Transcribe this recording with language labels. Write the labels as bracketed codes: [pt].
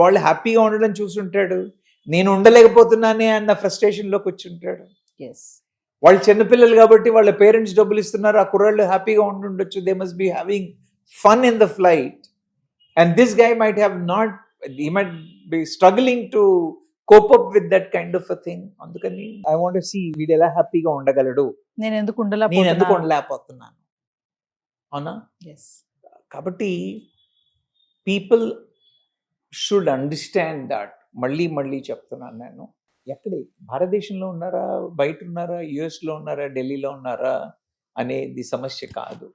[te] వాళ్ళు హ్యాపీగా ఉండడం చూసుంటాడు. నేను ఉండలేకపోతున్నానే అన్న ఫ్రస్ట్రేషన్లోకి వచ్చి ఉంటాడు. వాళ్ళు చిన్నపిల్లలు కాబట్టి వాళ్ళ పేరెంట్స్ డబ్బులు ఇస్తున్నారు, ఆ కుర్రాళ్ళు హ్యాపీగా ఉండుండొచ్చు. [en] They must be having fun in the flight, and this guy might have not, he might be struggling to cope up with that kind of a thing. [te] Andukani [en] I want to see [te] వీడు ఎలా హ్యాపీగా ఉండగలడు, నేను ఎందుకు ఉండలేకపోతున్నాను, అవునా? [en] కాబట్టి people should understand that. [te] మళ్ళీ చెప్తున్నాను నేను, ఎక్కడే, భారతదేశంలో ఉన్నారా, బయట ఉన్నారా, యుఎస్లో ఉన్నారా, ఢిల్లీలో ఉన్నారా అనేది సమస్య కాదు.